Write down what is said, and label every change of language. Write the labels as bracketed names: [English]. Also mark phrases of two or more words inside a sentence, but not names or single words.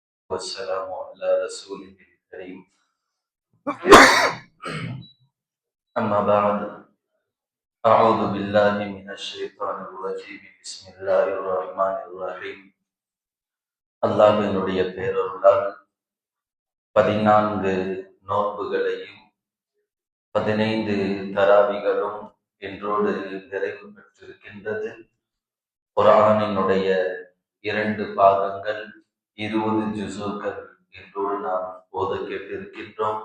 [Arabic] والسلام على رسوله الكريم أما بعد أعوذ بالله من الشيطان الرجيم بسم الله الرحمن الرحيم [Tamil] அல்லாஹ்வினுடைய பேரருளால் 14 நோன்புகளையும் 15 தராவிகளும் என்றோடு நிறைவு பெற்றிருக்கின்றது. குர்ஆனினுடைய 2 பாகங்கள் 20 ஜுசுக்கள் என்றோடு நாம் ஓத கேட்டிருக்கின்றோம்.